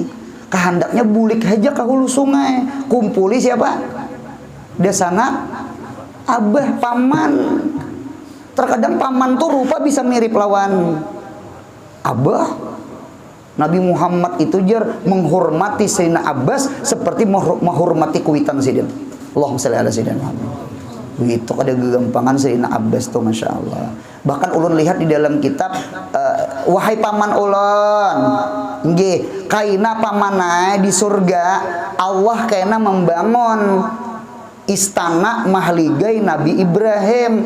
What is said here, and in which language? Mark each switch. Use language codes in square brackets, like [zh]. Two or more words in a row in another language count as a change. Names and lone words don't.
[bjn] Kehendaknya bulik aja ke hulu sungai, kumpuli siapa? Desa anak abah paman. Terkadang paman tuh rupa bisa mirip lawan abah. Nabi Muhammad itu menghormati Sayyidina Abbas seperti menghormati kuitan Sayyidina. [ar] اللهم صل على سيدنا محمد. [bjn] Begitu ada gegampangan Sayyidina Abbas tuh, [ar] ما شاء الله. [bjn] Bahkan ulun lihat di dalam kitab, wahai paman ulun, nggih, kaina pamanai di surga Allah kaina membangun istana mahligai Nabi Ibrahim.